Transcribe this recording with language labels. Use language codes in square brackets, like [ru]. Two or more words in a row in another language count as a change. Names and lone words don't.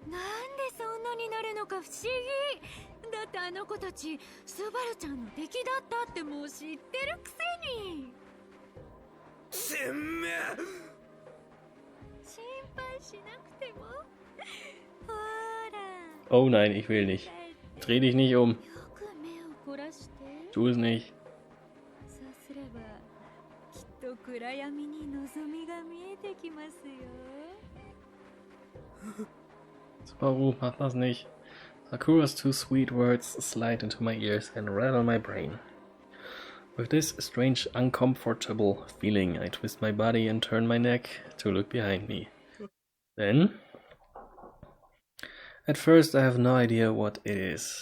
[ja] なんでそんなになるのか不思議。だってあの子たちスバルちゃんの敵だったってもう知ってるくせに。てめえ。心配しなくても。ほら。 [de] Oh nein, ich will nicht. Dreh dich nicht um. [ja] よく目を凝らして。 [de] Tu es nicht. [ja] そうすればきっと暗闇に望みが見えてきますよ。 [de] Subaru, mach das nicht. [en] Sakura's two sweet words slide into my ears and rattle my brain. With this strange, uncomfortable feeling, I twist my body and turn my neck to look behind me. Then, at first I have no idea what it is.